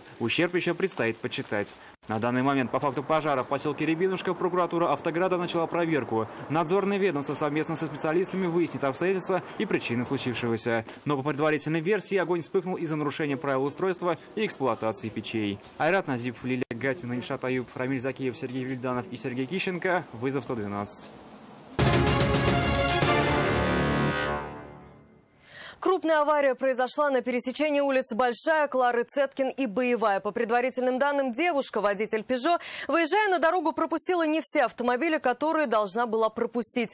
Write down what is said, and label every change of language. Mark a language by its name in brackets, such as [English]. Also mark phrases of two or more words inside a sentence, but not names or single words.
[Russian] Ущерб еще предстоит подсчитать. На данный момент по факту пожара в поселке Рябинушка прокуратура Автограда начала проверку. Надзорное ведомство совместно со специалистами выяснит обстоятельства и причины случившегося. Но по предварительной версии огонь вспыхнул из-за нарушения правил устройства и эксплуатации печей. Айрат Назипов, Лилия Гатина, Ильшат Аюб, Рамиль Закиев, Сергей Вильданов и Сергей Кищенко. Вызов 112. Крупная авария произошла на пересечении улиц Большая, Клары Цеткин и Боевая. По предварительным данным, девушка, водитель «Пежо», выезжая на дорогу, пропустила не все автомобили, которые должна была пропустить.